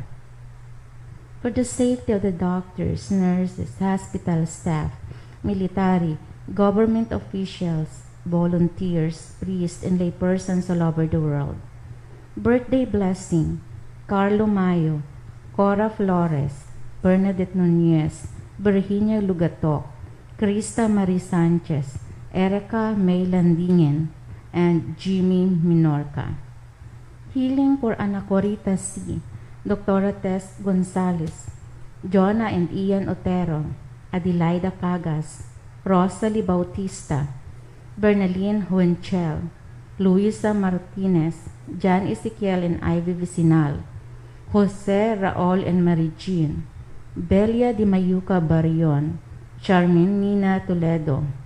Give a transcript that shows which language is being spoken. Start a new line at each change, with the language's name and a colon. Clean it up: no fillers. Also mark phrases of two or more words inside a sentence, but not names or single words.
English: For the safety of the doctors, nurses, hospital staff, military, government officials, volunteers, priests, and laypersons all over the world. Birthday blessing, Carlo Mayo, Cora Flores, Bernadette Nunez, Virginia Lugatok, Krista Marie Sanchez, Erica May Landingen, and Jimmy Minorca. Healing for Anacorita C, Dr. Tess Gonzalez, Jonah and Ian Otero, Adelaida Cagas, Rosalie Bautista, Bernaline Huenchel, Luisa Martinez, Jan Ezekiel and Ivy Vicinal, Jose Raul and Marie Jean, Belia Di Mayuca Barion, Charmin Nina Toledo,